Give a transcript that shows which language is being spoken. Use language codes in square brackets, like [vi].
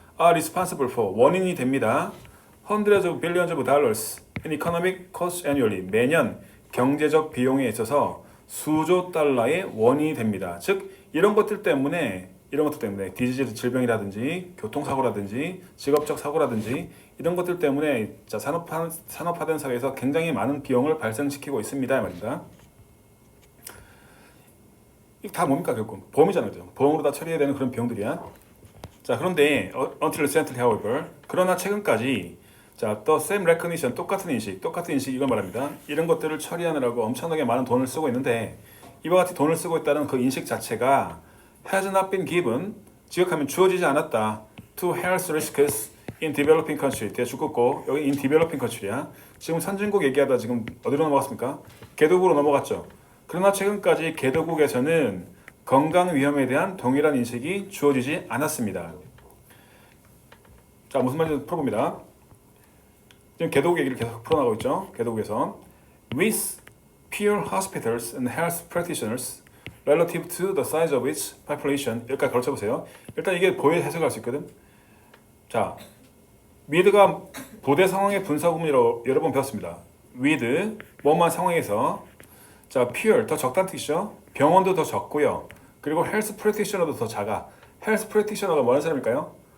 [en] are responsible for [ko] 원인이 됩니다. [en] hundreds of billions of dollars in economic costs annually. [ko] 매년 경제적 비용에 있어서 수조 달러의 원인이 됩니다. 즉 이런 것들 때문에 디지즈 질병이라든지 교통사고라든지 직업적 사고라든지 이런 것들 때문에 자, 산업화된 사회에서 굉장히 많은 비용을 발생시키고 있습니다 말입니다. 이게 다 뭡니까 결국? 보험이잖아요. 보험으로 다 처리해야 되는 그런 비용들이야. 자, 그런데 [en] until recently however, [ko] 그러나 최근까지 자, 또 [en] same recognition, [ko] 똑같은 인식 이걸 말합니다. 이런 것들을 처리하느라고 엄청나게 많은 돈을 쓰고 있는데 이와 같이 돈을 쓰고 있다는 그 인식 자체가 [en] has not been given, [ko] 지역하면 주어지지 않았다 [en] to health risks in developing country. [ko] 대축국고 여기 [en] in developing country [ko] 야. 지금 선진국 얘기하다 지금 어디로 넘어갔습니까? 개도국으로 넘어갔죠. 그러나 최근까지 개도국에서는 건강 위험에 대한 동일한 인식이 주어지지 않았습니다. 자, 무슨 말인지 풀어봅니다. 지금 개도국 얘기를 계속 풀어나가고 있죠. 개도국에서 [en] with fewer hospitals and health practitioners relative to the size of its population. [ko] 여기까지 걸쳐보세요. 일단 이게 보여 해석할 수 있거든. 자, with가 부대 상황의 분사구문이라고 여러 번 배웠습니다. with 뭐만 상황에서 자, fewer 더 적다는 뜻이죠. 병원도 더 적고요. 그리고 health practitioner도 더 작아. health practitioner가 뭐하는 사람일까요?